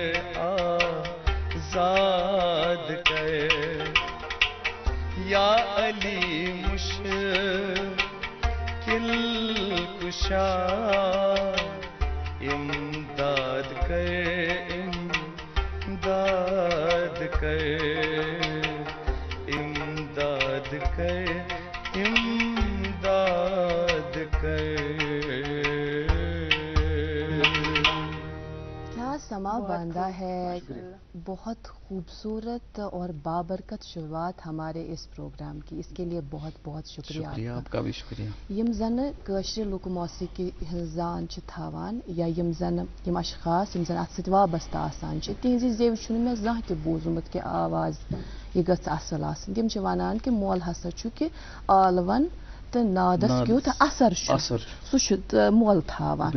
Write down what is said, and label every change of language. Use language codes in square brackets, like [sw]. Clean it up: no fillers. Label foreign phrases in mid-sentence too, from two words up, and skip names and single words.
[ur] آزاد کر یا علی مشکل کشا امداد کر امداد کر امداد کر امداد کر کیا سما باندھا ہے. بہت خوبصورت اور بابرکت شروعات ہمارے اس پروگرام کی. اس کے لیے بہت بہت شکریہ. آپ کا بھی شکریہ. [ks] یم زن کٲشرِ لوٗکھ موسیقی ہٕنٛز زان چھِ تھاوان یا یم زن یم اشخاص یم زن اتھ سۭتۍ وابستہٕ آسان چھِ تِہنٛزِ زیوِ چھُنہٕ مےٚ زانٛہہ تہِ بوٗزمُت کہِ آواز یہِ گٔژھ اصٕل آسٕنۍ. تِم چھِ ونان کہِ مول ہسا چھُ کہِ ٲلون تہٕ نادس کیُتھ اثر چھُ سُہ چھُ مول تھاوان.